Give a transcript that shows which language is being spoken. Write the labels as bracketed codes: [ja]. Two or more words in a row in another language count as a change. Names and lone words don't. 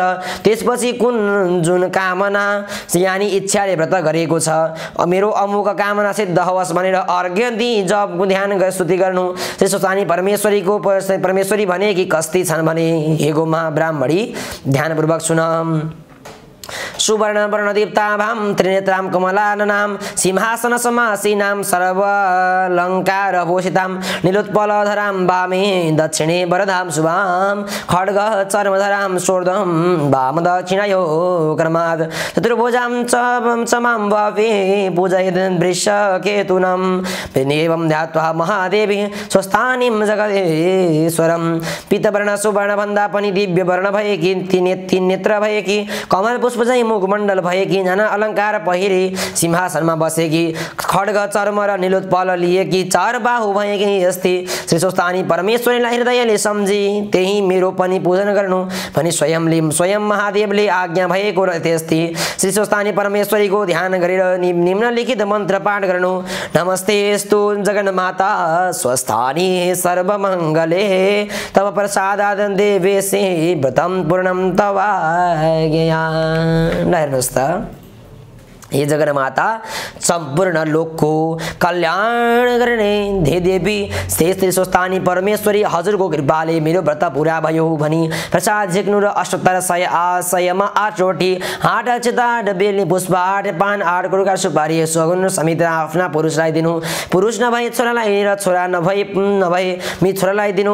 [ne] त्यसपछि जुन कामना यानी इच्छाले व्रत गरेको छ, मेरो अमुक कामना सिद्ध होस् भनेर अर्घ्य दिई जपको ध्यान स्तुति गर्नु। श्री सुस्तानी परमेश्वरी भने कि कस्ती छन् भने, हे गोमा ब्राह्मणी ध्यानपूर्वक सुन। [sa] सुवर्ण वर्णदीप्ताभां त्रिनेत्रां कमलाननां सिंहासन समासीनां सर्वालङ्कार भूषितां नीलोत्पलधरां वामे दक्षिणे वरदां शुभां खड्ग चर्मधरां शोर्ध्वं वाम दक्षिणयो क्रमात् चतुर्भुजां चमां वापे पूजयेत् वृषकेतुनं एवं ध्यात्वा महादेवी स्वस्थानीं जगदीश्वरं पीतवर्ण [ne] सुवर्ण भन्दा पनि दिव्य वर्ण भएकी तीन नेत्र भएकी कमल पुष्प चाहिँ मुखमण्डल भएकी नाना अलङ्कार पहिरी सिंहासनमा बसेकी खड्ग चर्म र नीलोत्पल लिएकी चार बाहु भएकी यस्ती श्री सुस्तानी परमेश्वरीलाई हृदयले सम्झी त्यही मेरो पनि पूजन गर्नु भनी स्वयं महादेवले आज्ञा भएको र त्यस्ती श्री सुस्तानी परमेश्वरीको ध्यान गरेर निम्नलिखित मन्त्र पाठ गर्नु। [sa] नमस्तेस्तु जगन्माता स्वस्थानी सर्वमङ्गले तव प्रसादात् देवेशे व्रतं पूर्णं तवाज्ञया। [ne] हेर्नुहोस् त, हे जगन्माता सम्पूर्ण लोकको कल्याण गर्ने हे देवी श्री सुस्तानी परमेश्वरी हजुरको कृपाले मेरो व्रत पुरा भयो भनी प्रसाद झिक्नु र 7800 आशयमा 8 रोटी 8 अक्षता 8 बेलनी पुष्प 8 पान 8 कुरुका सुपारी सगुन समेत आफ्ना पुरुषलाई दिनु। पुरुष नभए छोरालाई र छोरा नभए मित छोरालाई दिनु।